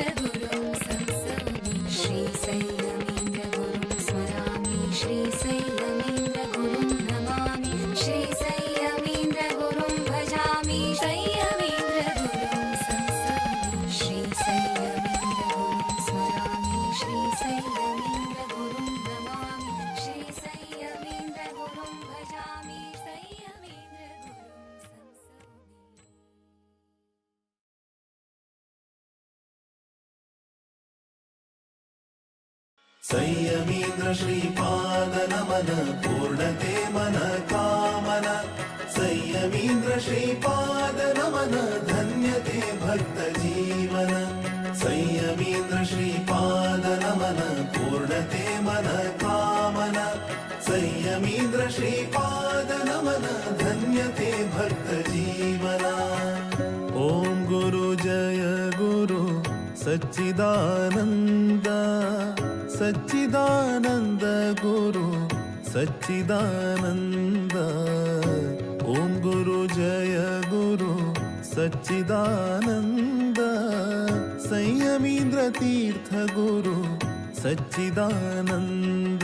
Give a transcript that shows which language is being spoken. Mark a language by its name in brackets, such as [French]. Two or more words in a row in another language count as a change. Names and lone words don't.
[Sanskrit] गुरुं संसौमि श्री संयमीन्द्र गुरुं स्मरामि श्री संयमीन्द्र गुरुं नमामि श्री संयमीन्द्र गुरुं भजामि संयमीन्द्र गुरुं संसौमि श्री संयमीन्द्र गुरुं स्मरामि श्री संयमीन्द्र गुरुं नमामि श्री संयमीन्द्र गुरुं भजामि संयमीन्द्र गुरुं [Konkani] संयमीन्द्र श्रीपाद नमन पूर्णते मन कामन संयमीन्द्र श्रीपाद नमन धन्यते भक्त जीवन संयमीन्द्र श्रीपाद नमन पूर्णते मन कामन संयमीन्द्र श्रीपाद नमन धन्यते भक्त जीवना [Sanskrit] ओम गुरु जय गुरु सच्चिदानंद सच्चिदानंद गुरु सच्चिदानंद ओम गुरु जय गुरु सच्चिदानंद संयमीन्द्र तीर्थ गुरु सच्चिदानंद